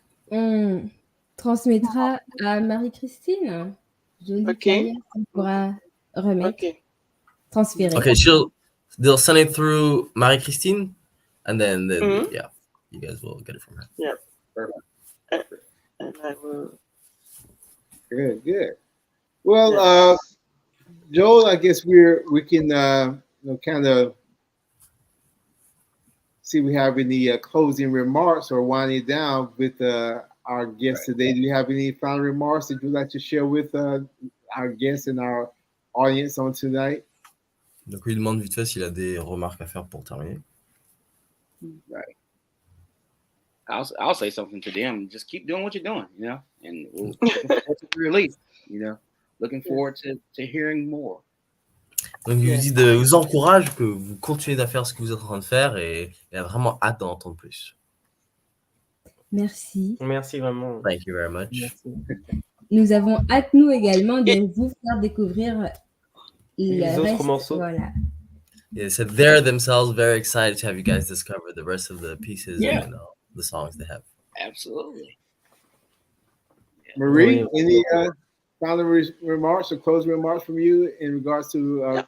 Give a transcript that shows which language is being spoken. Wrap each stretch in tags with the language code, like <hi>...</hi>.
<fr>On transmettra à Marie-Christine. On pourra remettre, transférer.</fr> <en>Okay, they'll send it through Marie-Christine, and then yeah, you guys will get it from her. Yeah, perfect. And I will. Good. Well, Joel, I guess we can kind of see if we have any closing remarks or winding down with our guests today. Do you have any final remarks that you'd like to share with our guests and our audience on tonight?</en> <fr>Donc, il demande vite fait s'il a des remarques à faire pour terminer.</fr> <en>Right. I'll say something to them. Just keep doing what you're doing, and we'll release, looking forward to hearing more.</en> <fr>Donc, il vous dit de vous encourage que vous continuez à faire ce que vous êtes en train de faire et il a vraiment hâte d'en entendre plus. Merci vraiment.</fr> <en>Thank you very much.</en> <fr>Merci. Nous avons hâte, nous également, de vous faire découvrir les autres morceaux. Voilà.</fr> <en>Yeah, so they're themselves very excited to have you guys discover the rest of the pieces and the songs they have. Absolutely. Marie, final remarks or closing remarks from you in regards to</en>